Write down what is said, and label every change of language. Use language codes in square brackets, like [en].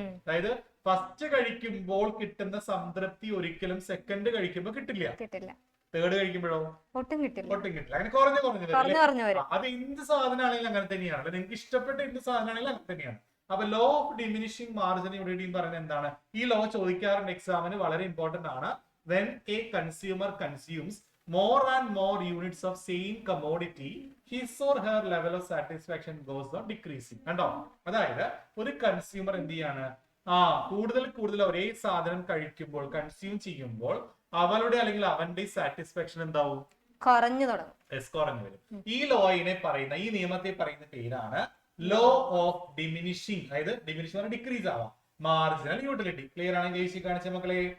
[ml] അതായത് ഫസ്റ്റ് കഴിക്കുമ്പോൾ കിട്ടുന്ന സംതൃപ്തി ഒരിക്കലും സെക്കൻഡ് കഴിക്കുമ്പോൾ കിട്ടില്ല. തേർഡ് കഴിക്കുമ്പോഴോ ഒട്ടും കിട്ടില്ല. അങ്ങനെ കുറഞ്ഞു വരും. അത് എന്ത് സാധനമാണെങ്കിലും അങ്ങനെ തന്നെയാണ്. നിങ്ങൾക്ക് ഇഷ്ടപ്പെട്ട എന്ത് സാധനമാണെങ്കിലും അങ്ങനെ തന്നെയാണ്. അപ്പൊ ലോ ഓഫ് ഡിമിനിഷിംഗ് മാർജിൻ ഇവിടെയും പറയുന്നത് എന്താണ്? ഈ ലോ ചോദിക്കാറുണ്ട് എക്സാമിന്, വളരെ ഇമ്പോർട്ടന്റ് ആണ്. [en] When a consumer consumes more and more units of same commodity, his or her level of satisfaction goes on decreasing. [ml] കണ്ടോ? അതായത് ഒരു കൺസ്യൂമർ എന്ത് ചെയ്യാണ്? കൂടുതൽ ഒരേ സാധനം കഴിക്കുമ്പോൾ, കൺസ്യൂം ചെയ്യുമ്പോൾ അവളുടെ അല്ലെങ്കിൽ അവന്റെ സാറ്റിസ്ഫാക്ഷൻ എന്താവും? കുറഞ്ഞു തുടങ്ങും. കുറഞ്ഞു വരും. ഈ ലോയിനെ പറയുന്ന, ഈ നിയമത്തെ പറയുന്ന പേരാണ് ലോ ഓഫ് ഡിമിനിഷിംഗ്. അതായത് ഡിമിനിഷിംഗ് ഡിക്രീസ് ആവാം. Marginal utility. ക്ലിയർ ആണ് കൈശി കാണിച്ച മക്കളെ?